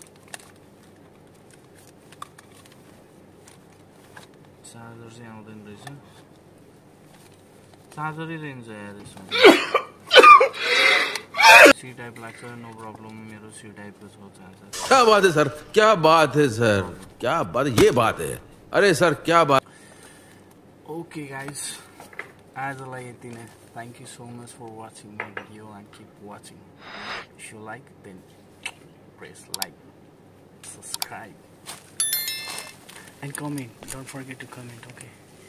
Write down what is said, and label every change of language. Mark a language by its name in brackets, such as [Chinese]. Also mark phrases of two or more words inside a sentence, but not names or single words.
[Nepali] चार्जर चाहिँ आउँदैन रहेछ चार्जरै रहेछ यार यसमा [English] C type [Nepali] लाग्छ [English] no problem [Nepali] मेरो [English] C type [Nepali] को छ चार्जर [Hindi] क्या बात है सर क्या बात है सर क्या बात ये बात है अरे सर क्या बात [English] okay guys [Nepali] आजलाई यति नै [English] thank you so much for watching my video and keep watching if you like then press like subscribe and comment don't forget to comment okay